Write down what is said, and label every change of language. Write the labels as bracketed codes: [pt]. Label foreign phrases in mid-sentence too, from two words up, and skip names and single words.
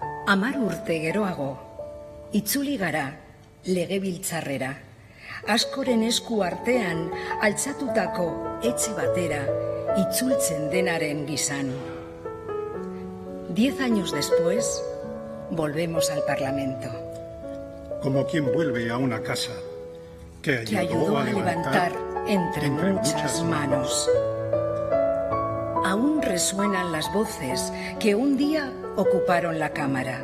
[eu] 10 urte geroago, itzuli gara legebiltzarrera, askoren esku artean altxatutako etxe batera itzultzen denaren gizan. [es] 10 años después, volvemos al Parlamento. Como quien vuelve a una casa que ayudó a levantar entre muchas manos. Aún resuenan las voces que un día ocuparon la Cámara.